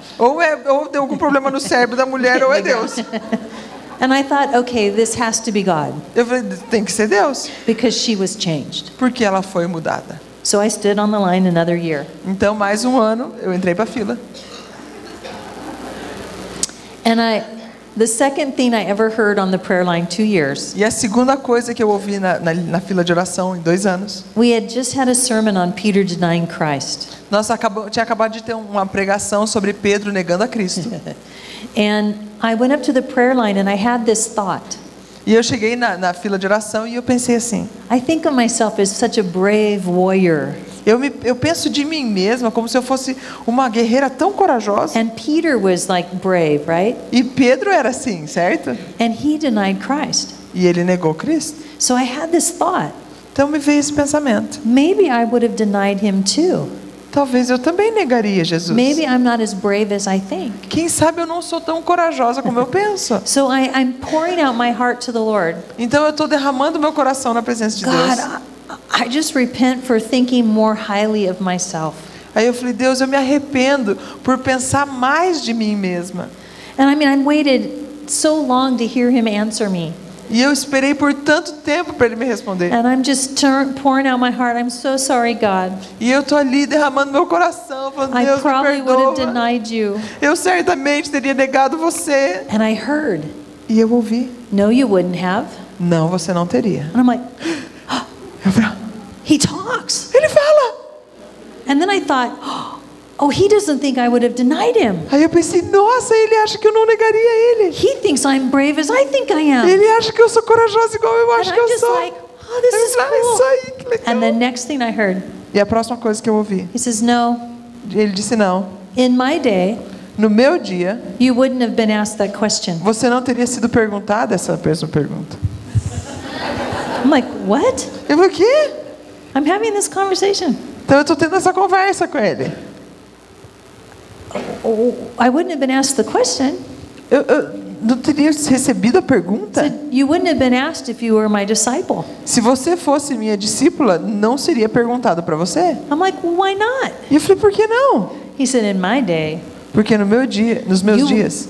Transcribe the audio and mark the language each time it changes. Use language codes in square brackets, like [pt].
[pt] Ou deu algum problema no cérebro da mulher, ou é Deus. [en] And I thought, okay, this has to be God [pt] Eu falei, tem que ser Deus. [en] because she was changed. [pt] Porque ela foi mudada. [en] So I stood on the line another year. [pt] Então, mais um ano, eu entrei para a fila. [en] And the second thing I ever heard on the prayer line 2 years, [pt] E a segunda coisa que eu ouvi na fila de oração em 2 anos, [en] we had just had a sermon on Peter denying Christ. [pt] nós tinha acabado de ter uma pregação sobre Pedro negando a Cristo. [en] And I went up to the prayer line and I had this thought. [pt] E eu cheguei na fila de oração e eu pensei assim, [en] I think of myself as such a brave warrior. [pt] eu penso de mim mesma como se eu fosse uma guerreira tão corajosa. [en] And Peter was like brave, right? [pt] E Pedro era assim, certo? [en] And he denied Christ. [pt] E ele negou Cristo. [en] So I had this thought. [pt] Então me veio esse pensamento. [en] Maybe I would have denied him too. [pt] Talvez eu também negaria Jesus. [en] Maybe I'm not as brave as I think. [pt] Quem sabe eu não sou tão corajosa como eu penso. [en] So I'm pouring out my heart to the Lord. [pt] Então eu estou derramando meu coração na presença de [en] God, [pt] Deus. [en] I just repent for thinking more highly of myself. [pt] Aí eu falei, Deus, eu me arrependo por pensar mais de mim mesma. [en] And I waited so long to hear him answer me. [pt] E eu esperei por tanto tempo para ele me responder. [en] And I'm just pouring out my heart. I'm so sorry, God. [pt] E eu tô ali derramando meu coração, falando, [en] I [pt] Deus, me [en] probably would have [pt] perdoa. [en] denied you. [pt] Eu certamente teria negado você. [en] And I heard, [pt] E eu ouvi, [en] no, you wouldn't have. [pt] não, você não teria. [en] And I'm like, [pt] Eu falei, [en] he talks. [pt] ele fala. [en] And then I thought, oh, Oh, he doesn't think I would have denied him. [pt] Aí eu pensei, nossa, ele acha que eu não negaria ele. [en] He thinks I'm brave as I think I am. [pt] Ele acha que eu sou corajosa igual eu [en] And [pt] acho que [en] I'm [pt] eu [en] just [pt] sou. [en] like, oh, this is [pt] Isso aí, que [en] cool. [pt] legal. [en] And the next thing I heard, [pt] E a próxima coisa que eu ouvi, [en] he says, no, [pt] ele disse não. [en] in my day, [pt] No meu dia, [en] you wouldn't have been asked that question. [pt] você não teria sido perguntada essa mesma pergunta. [en] I'm like, what? [pt] Eu falei, o quê? [en] I'm having this conversation. [pt] Então eu estou tendo essa conversa com ele. [en] Oh, I wouldn't have been asked the question. [pt] Eu não teria recebido a pergunta? [en] Said, you wouldn't have been asked if you were my disciple. [pt] Se você fosse minha discípula, não seria perguntado para você? [en] I'm like, well, why not? [pt] E eu falei, por que não? [en] He said, in my day, [pt] Porque no meu dia, nos meus dias,